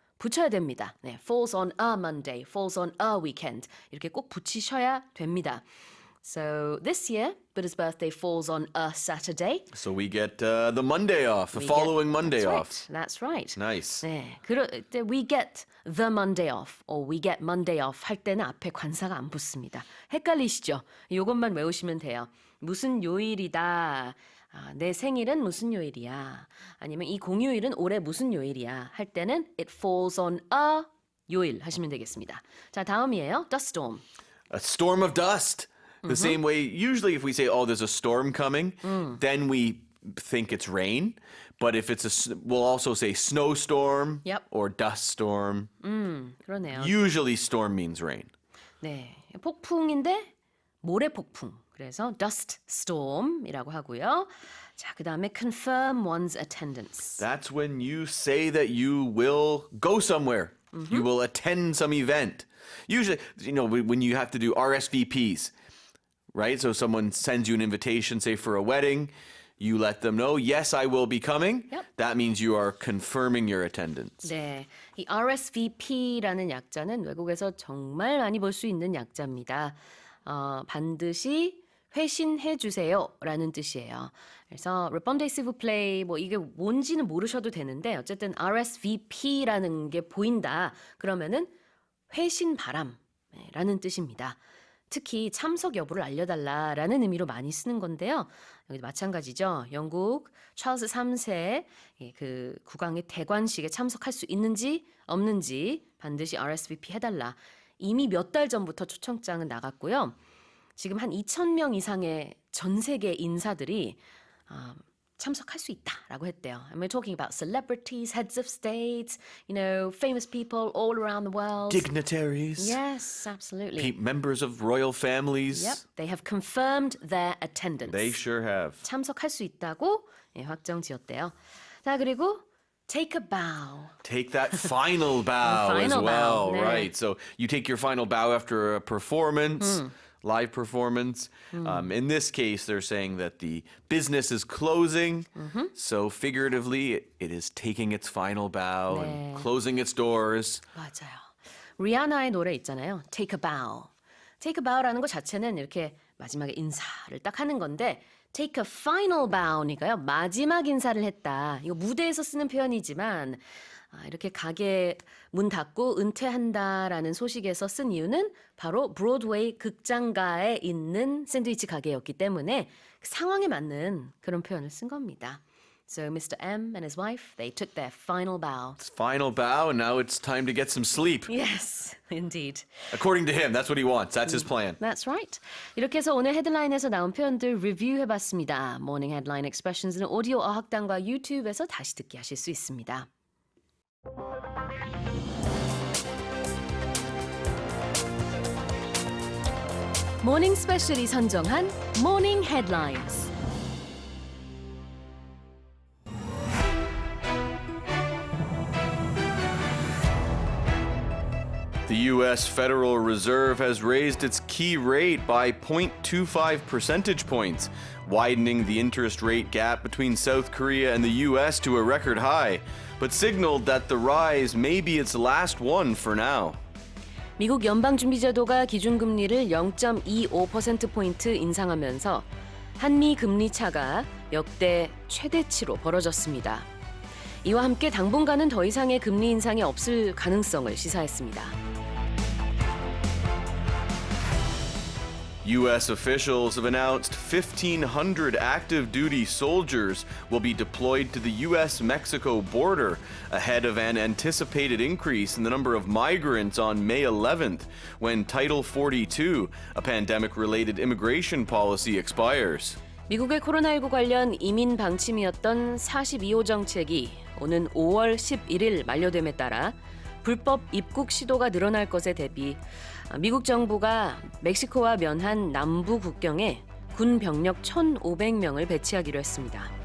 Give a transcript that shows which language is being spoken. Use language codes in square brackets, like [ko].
[ko] 붙여야 됩니다. [en] 네, falls on a Monday, falls on a weekend [ko] 이렇게 꼭 붙이셔야 됩니다. [en] So this year, Buddha's birthday falls on a Saturday. So we get the Monday off, the following Monday off. That's right. Nice. [ko] 네, 그럴 때 [en] we get the Monday off, [ko] or we get Monday off 할 때는 앞에 관사가 안 붙습니다. 헷갈리시죠? 이것만 외우시면 돼요. 무슨 요일이다. 내 생일은 무슨 요일이야. 아니면 이 공휴일은 올해 무슨 요일이야. 할 때는 [en] it falls on a [ko] 요일 하시면 되겠습니다. 자, 다음이에요. Dust storm. [en] A storm of dust. The same way, usually if we say, oh, there's a storm coming, then we think it's rain. But if we'll also say snowstorm Yep. or dust storm. [ko] 그러네요. [en] Usually storm means rain. [ko] 네, 폭풍인데 모래 폭풍. 그래서 dust storm이라고 하고요. 자, 그다음에 confirm one's attendance. [en] That's when you say that you will go somewhere. You will attend some event. Usually, when you have to do RSVPs, right? So someone sends you an invitation, say for a wedding, you let them know, yes, I will be coming. Yep. That means you are confirming your attendance. [ko] 네, 이 RSVP라는 약자는 외국에서 정말 많이 볼 수 있는 약자입니다. 반드시 회신해 주세요라는 뜻이에요. 그래서 [fr] répondez s'il vous plaît [ko] 뭐 이게 뭔지는 모르셔도 되는데 어쨌든 RSVP라는 게 보인다. 그러면은 회신 바람라는 뜻입니다. 특히 참석 여부를 알려달라라는 의미로 많이 쓰는 건데요. 여기도 마찬가지죠. 영국 찰스 3세 그 국왕의 대관식에 참석할 수 있는지 없는지 반드시 RSVP 해달라. 이미 몇 달 전부터 초청장은 나갔고요. 지금 한 2,000명 이상의 전 세계 인사들이 참석할 수 있다라고 했대요. [en] And we're talking about celebrities, heads of states, famous people all around the world. Dignitaries. Yes, absolutely. Members of royal families. Yep, they have confirmed their attendance. They sure have. [ko] 참석할 수 있다고 확정 지었대요. 자, 그리고 take a bow. [en] Take that final bow as final well, bow. 네. right? So you take your final bow after a performance. Live performance. In this case, they're saying that the business is closing. So figuratively, it is taking its final bow and closing its doors. [ko] 맞아요. 리아나의 노래 있잖아요. [en] Take a bow. [ko] Take a bow라는 것 자체는 이렇게 마지막에 인사를 딱 하는 건데 take a final bow니까요. 마지막 인사를 했다. 이거 무대에서 쓰는 표현이지만 이렇게 가게 문 닫고 은퇴한다라는 소식에서 쓴 이유는 바로 브로드웨이 극장가에 있는 샌드위치 가게였기 때문에 상황에 맞는 그런 표현을 쓴 겁니다. [en] So Mr. M and his wife, they took their final bow. It's final bow, and now it's time to get some sleep. Yes, indeed. According to him, that's what he wants. That's his plan. That's right. [ko] 이렇게 해서 오늘 헤드라인에서 나온 표현들 리뷰해봤습니다. 모닝 헤드라인 expressions는 오디오 어학당과 유튜브에서 다시 듣기 하실 수 있습니다. 모닝스페셜이 선정한 모닝 헤드라인스. [en] The U.S. Federal Reserve has raised its key rate by 0.25 percentage points, widening the interest rate gap between South Korea and the U.S. to a record high, but signaled that the rise may be its last one for now. [ko] 미국 연방준비제도가 기준금리를 0.25%포인트 인상하면서 한미 금리 차가 역대 최대치로 벌어졌습니다. 이와 함께 당분간은 더 이상의 금리 인상이 없을 가능성을 시사했습니다. [en] U.S. officials have announced 1,500 active duty soldiers will be deployed to the U.S.-Mexico border ahead of an anticipated increase in the number of migrants on May 11th when Title 42, a pandemic-related immigration policy, expires. [ko] 미국의 코로나19 관련 이민 방침이었던 42호 정책이 오는 5월 11일 만료됨에 따라 불법 입국 시도가 늘어날 것에 대비 미국 정부가 멕시코와 면한 남부 국경에 군 병력 1,500명을 배치하기로 했습니다.